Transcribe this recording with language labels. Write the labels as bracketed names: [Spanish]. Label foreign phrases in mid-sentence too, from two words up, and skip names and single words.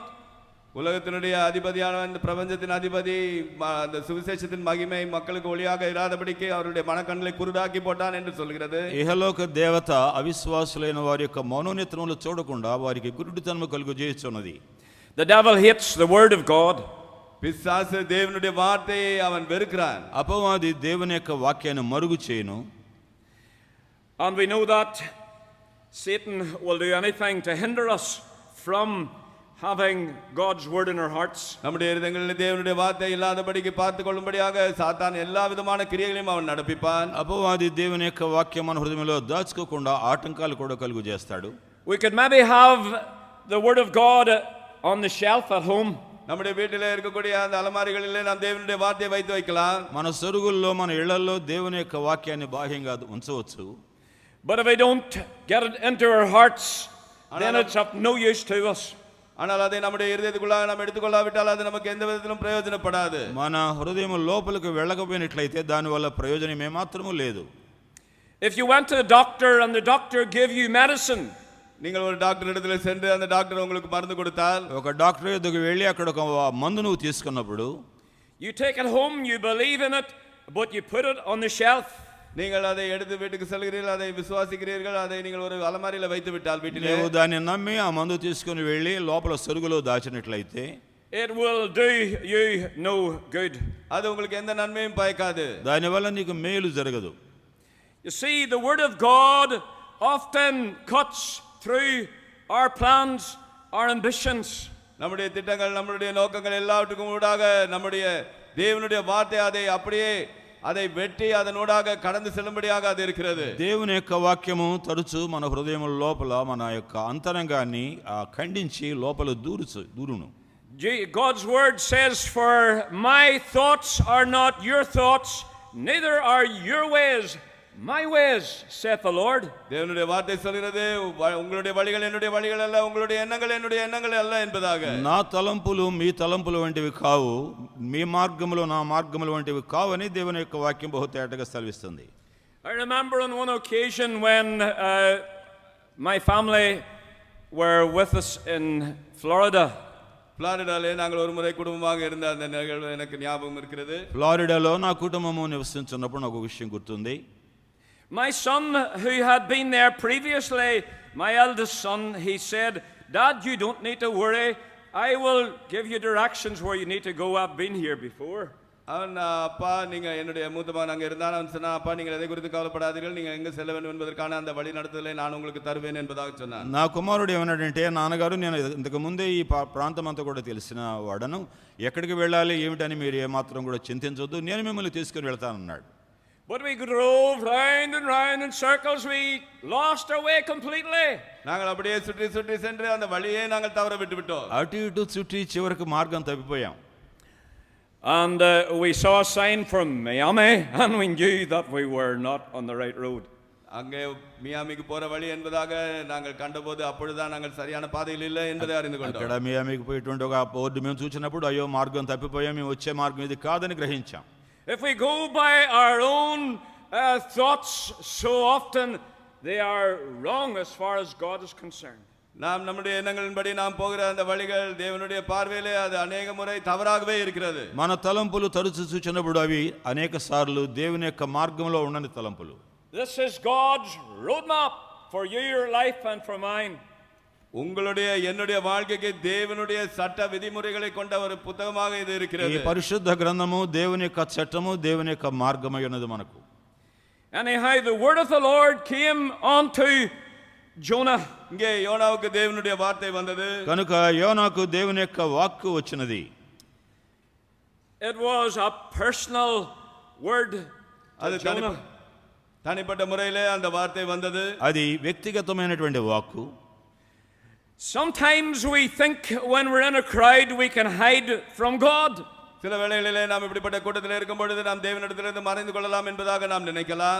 [Tamil] உலகத்தினுடைய அதிபதியான இந்த பிரபஞ்சத்தின் அதிபதி அந்த சுவிசேஷத்தின் மகிமை மக்களுக்கு ஒளியாக இராதபடிக்கு அவருடைய மனக்கண்களை குருடாக்கி போட்டான் என்று சொல்கிறது. [Telugu] ఇహలోక దేవత అవిశ్వాసులైన వారి యొక్క మనోనేత్రములు చూడకుండా వారికి గురుడితనము కలుగజేయుచున్నది. [English] The devil hates the word of God. [Tamil] பிசாசு தேவனுடைய வார்த்தையை அவன் வெறுக்கிறான். [Telugu] అపవాది దేవుని యొక్క వాక్యాన్ని మరుగు చేయును. [English] And we know that Satan will do anything to hinder us from having God's word in our hearts. [Tamil] நம்முடைய இதயங்களில் தேவனுடைய வார்த்தை இல்லாதபடிக்கு பார்த்து கொள்ளும்படியாக சாத்தான் எல்லா விதமான கிரியைகளையும் அவன் நடப்பிப்பான். [Telugu] అపవాది దేవుని యొక్క వాక్యం మన హృదయంలో దాచుకోకుండా ఆటంకాలు కూడా కలుగు చేస్తాడు. [English] We could maybe have the word of God on the shelf at home. [Tamil] நம்முடைய வீட்டிலே இருக்கக்கூடிய அந்த அலமாரிகளிலே நாம் தேவனுடைய வார்த்தையை வைத்து வைக்கலாம். [Telugu] మన సరుగుల్లో మన ఇళ్లలో దేవుని యొక్క వాక్యాన్ని బాహ్యంగా ఉంచవచ్చు. [English] But if we don't get it into our hearts, then it's of no use to us. [Tamil] ஆனால் அதை நம்முடைய இதயத்துக்குள்ளாக நாம் எடுத்துக்கொள்ளாவிட்டால் அது நமக்கு எந்த விதத்திலும் பிரயோஜனப்படாது. [Telugu] మన హృదయం లోపలికి వెళ్ళకపోయినట్లయితే దానివల్ల ప్రయోజనం ఏమాత్రమూ లేదు. [English] If you went to the doctor and the doctor gave you medicine, [Tamil] நீங்கள் ஒரு டாக்டர் இடத்துல சென்று அந்த டாக்டர் உங்களுக்கு மருந்து கொடுத்தால், [Telugu] ఒక డాక్టర్ దగ్గరికి వెళ్ళి అక్కడ ఒక మందు నువ్వు తీసుకున్నప్పుడు [English] you take it home, you believe in it, but you put it on the shelf. [Tamil] நீங்கள் அதை எடுத்து வீட்டுக்கு செல்கிறீர்கள், அதை விசுவாசிக்கிறீர்கள், அதை நீங்கள் ஒரு அலமாரியில் வைத்து விட்டால் வீட்டிலே, [Telugu] నీవు దాన్ని నమ్మి ఆ మందు తీసుకొని వెళ్ళి లోపల సరుగులో దాచినట్లయితే [English] it will do you no good. [Tamil] அது உங்களுக்கு எந்த நன்மையும் பயக்காது. [Telugu] దానివల్ల నీకు మేలు జరగదు. [English] You see, the word of God often cuts through our plans, our ambitions. [Tamil] நம்முடைய திட்டங்கள், நம்முடைய நோக்கங்கள் எல்லாவற்றுக்கும் ஊடாக நம்முடைய தேவனுடைய வார்த்தை அதை அப்படியே அதை வெட்டி அதனூடாக கடந்து செல்லும்படியாக அது இருக்கிறது. [Telugu] దేవుని యొక్క వాక్యము తరచు మన హృదయం లోపల మన యొక్క అంతరంగాన్ని ఖండించి లోపల దూరును. [English] God's word says, for my thoughts are not your thoughts, neither are your ways my ways, saith the Lord. [Tamil] தேவனுடைய வார்த்தை சொல்கிறது, உங்களுடைய வழிகள் என்னுடைய வழிகள் அல்ல, உங்களுடைய எண்ணங்கள் என்னுடைய எண்ணங்கள் அல்ல என்பதாக. [Telugu] నా తలంపులు మీ తలంపులు వంటివి కావు, మీ మార్గములు నా మార్గములు వంటివి కావు అని దేవుని యొక్క వాక్యం బహుతేటగా సెలవిస్తుంది. [English] I remember on one occasion when my family were with us in Florida. [Tamil] புளாரிடாலே நாங்கள் ஒரு முறை குடும்பமாக இருந்த அந்த நிகழ்வு எனக்கு ஞாபகம் இருக்கிறது. [Telugu] ఫ్లారిడాలో నా కుటుంబము నివసించున్నప్పుడు నాకు ఒక విషయం గుర్తుంది. [English] My son, who had been there previously, my eldest son, he said, "Dad, you don't need to worry. I will give you directions where you need to go. I've been here before." [Tamil] அவன் அப்பா நீங்க என்னுடைய மூத்த மகன் அங்கே இருந்தான். அவன் சொன்னா அப்பா நீங்கள் எதை குறித்து கவலைப்படாதீர்கள், நீங்க எங்க செல்ல வேண்டும் என்பதற்கான அந்த வழி நடத்துதலை நான் உங்களுக்கு తరువేన్ என்பதாக சொன்னான். [Telugu] నా కుమారుడు ఏమన్నాడంటే, నాన్నగారు నేను ఇంతకు ముందే ఈ ప్రాంతం అంతా కూడా తెలిసిన వాడను, ఎక్కడికి వెళ్ళాలి ఏమిటని మీరు ఏమాత్రం కూడా చింతించొద్దు, నేను మిమ్మల్ని తీసుకుని వెళ్తానన్నాడు. [English] But we drove round and round in circles. We lost our way completely. [Tamil] நாங்கள் அப்படியே சுற்றி சுற்றி சென்று அந்த வழியை நாங்கள் தவற விட்டுவிட்டோம். [Telugu] అటు ఇటు చుట్టి చివరికి మార్గం తప్పిపోయాం. [English] And we saw a sign from Miami, and we knew that we were not on the right road. [Tamil] அங்கே மியாமிக்கு போற வழி என்பதாக நாங்கள் கண்டபோது அப்பொழுதுதான் நாங்கள் சரியான பாதையில் இல்லை என்பதை அறிந்து கொண்டோம். [Telugu] అక్కడ మియామికి పోయేటువంటి ఒక బోర్డు మేము చూసినప్పుడు అయ్యో మార్గం తప్పిపోయాం, మేము వచ్చే మార్గం ఇది కాదని గ్రహించాం. [English] If we go by our own thoughts, so often they are wrong as far as God is concerned. [Tamil] நாம் நம்முடைய எண்ணங்களின்படி நாம் போகிற அந்த வழிகள் தேவனுடைய பார்வையிலே அது अनेक முறை தவறாகவே இருக்கிறது. [Telugu] మన తలంపులు తరచు చూచినప్పుడు అవి అనేక సార్లు దేవుని యొక్క మార్గంలో ఉండని తలంపులు. [English] This is God's roadmap for your life and for mine. [Tamil] உங்களுடைய என்னுடைய வாழ்க்கைக்கு தேவனுடைய சட்ட விதிமுறைகளை கொண்ட ஒரு புத்தகமாக இது இருக்கிறது. [Telugu] ఈ పరిశుద్ధ గ్రంథము దేవుని యొక్క చట్టము, దేవుని యొక్క మార్గమై ఉన్నది మనకు. [English] Anyhow, the word of the Lord came unto Jonah. [Tamil] இங்கே யோனாவுக்கு தேவனுடைய வார்த்தை வந்தது. [Telugu] కనుక యోనాకు దేవుని యొక్క వాక్కు వచ్చినది. [English] It was a personal word to Jonah. [Tamil] தனிப்பட்ட முறையிலே அந்த வார்த்தை வந்தது. [Telugu] అది వ్యక్తిగతమైనటువంటి వాక్కు. [English] Sometimes we think when we're in a crowd we can hide from God. [Tamil] சில வேளைகளிலே நாம் இப்படிப்பட்ட கூட்டத்தில் இருக்கும் பொழுது நாம் தேவனிடத்திலிருந்து மறைந்து கொள்ளலாம் என்பதாக நாம் நினைக்கலாம்.